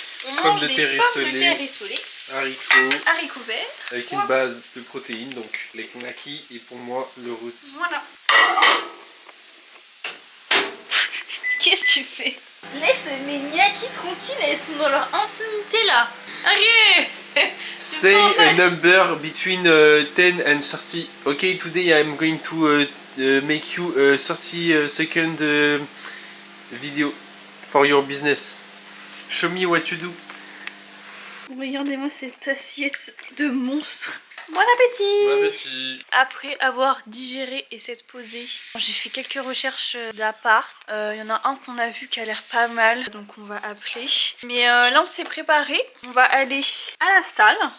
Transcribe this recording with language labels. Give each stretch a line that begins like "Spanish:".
French: On mange des pommes de terre rissolées, haricots verts, avec une base de protéines, donc les knackis et pour moi le rôti. Voilà. Qu'est-ce que tu fais? Laisse mes gnakis tranquilles, elles sont dans leur intimité là. Allez.
English: Say a number between 10 and 30. Okay, today I'm going to make you a 30 second video for your business. Show me what you do.
French: Regardez-moi cette assiette de monstre. Bon appétit! Bon appétit! Après avoir digéré et s'être posé, j'ai fait quelques recherches d'appart. Il y en a un qu'on a vu qui a l'air pas mal, donc on va appeler. Mais là on s'est préparé, on va aller à la salle.